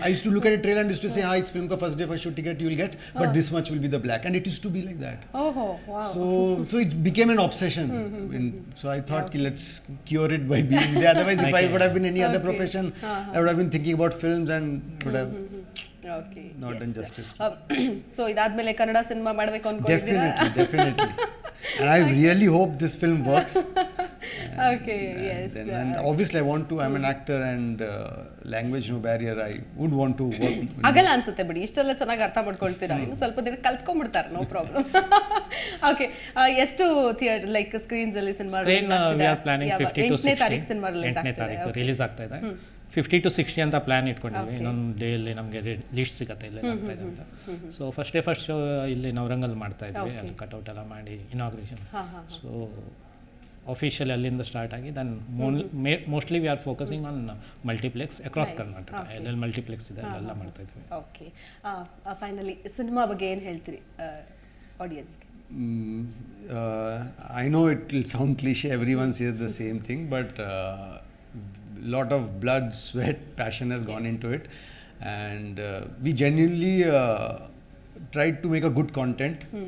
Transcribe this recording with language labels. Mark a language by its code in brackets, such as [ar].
[en] I used to look at a trailer and used to say, "This film ka first day for show ticket you will get, but this much will be the black," and it used to be like that. Oh, wow. So it became an obsession. So I thought, ki let's cure it by being there. Otherwise, if I would have been any other profession, I would have been thinking about films and would have not done justice. [kn] So ಇದಾದ್ಮೇಲೆ Kannada cinema ಮಾಡಬೇಕು ಅನ್ಕೊಂಡಿದ್ದೀರಾ? [en] Definitely. And I really hope this film works. Okay, yes. And obviously I want to, I'm an actor and language no barrier, I would want to work. [kn] ಆಗಲ್ಲ ಅನ್ಸುತ್ತೆ ಬಿಡಿ, ಇಷ್ಟೆಲ್ಲ ಚೆನ್ನಾಗಿ ಅರ್ಥ ಮಾಡ್ಕೊಳ್ತೀರಾ, ಇನ್ನು ಸ್ವಲ್ಪ ದಿನ ಕಲ್ತ್ಕೊಂಡ್ಬಿಡ್ತಾರೆ, [en] No problem. [kn] ಓಕೆ, ಎಷ್ಟು ಥಿಯೇಟರ್ ಲೈಕ್ ಸ್ಕ್ರೀನ್ಸ್ ಅಲ್ಲಿ cinema [en] we are planning 50 to 60. [kn] ತಾರೀಕು ಸಿನಿಮಾ ರಿಲೀಸ್ ಆಗ್ತಾ ಇದೆ. 50 to 60 ಅಂತ ಪ್ಲಾನ್ ಇಟ್ಕೊಂಡಿದ್ವಿ. ಇನ್ನೊಂದು ಡೇಯಲ್ಲಿ ನಮಗೆ ಲೀಸ್ಟ್ ಸಿಗುತ್ತೆ ಇಲ್ಲೇ ಆಗ್ತಾ ಇದೆ ಅಂತ. ಸೊ ಫಸ್ಟ್ ಶೋ ಇಲ್ಲಿ ನವರಂಗಲ್ ಮಾಡ್ತಾ ಇದ್ವಿ, ಅಲ್ಲಿ ಕಟ್ಔಟ್ ಎಲ್ಲ ಮಾಡಿ ಇನಾಗ್ರೇಷನ್. [en] so officially [kn] ಅಲ್ಲಿಂದ ಸ್ಟಾರ್ಟ್ ಆಗಿ [en] Then mostly we are focusing on multiplex across Karnataka. [kn] ಎಲ್ಲೆಲ್ಲಿ ಮಲ್ಟಿಪ್ಲೆಕ್ಸ್ ಇದೆ ಅಲ್ಲೆಲ್ಲ ಮಾಡ್ತಾ ಇದ್ವಿ. ಓಕೆ, ಫೈನಲಿ ಸಿನಿಮಾ ಬಗ್ಗೆ ಏನು ಹೇಳ್ತೀರಿ ಆಡಿಯನ್ಸ್ಗೆ? [en] I know it will sound cliche, everyone says the same thing, but lot of blood, sweat, passion has gone into it, and we genuinely tried to make a good content.